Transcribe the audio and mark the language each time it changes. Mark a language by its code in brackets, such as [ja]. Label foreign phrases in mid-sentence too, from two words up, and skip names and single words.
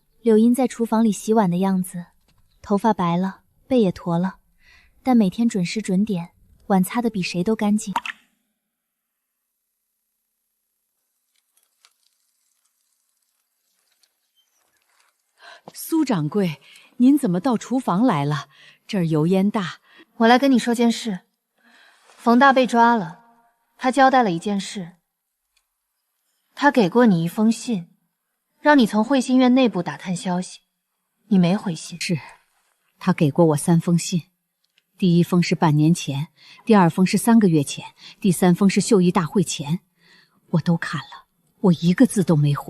[zh] 柳英在廚房裡洗碗的樣子，頭髮白了，背也駝了，但每天準時準點，碗擦得比誰都乾淨。蘇掌櫃，您怎麼到廚房來了？這兒油煙大。我來跟你說件事。馮大被抓了，他交代了一件事。他給過你一封信，讓你從慧心院內部打探消息，你沒回信。是，他給過我3封信，第一封是半年前，第2封是3個月前，第3封是秀議大會前，我都看了，我一個字都沒回。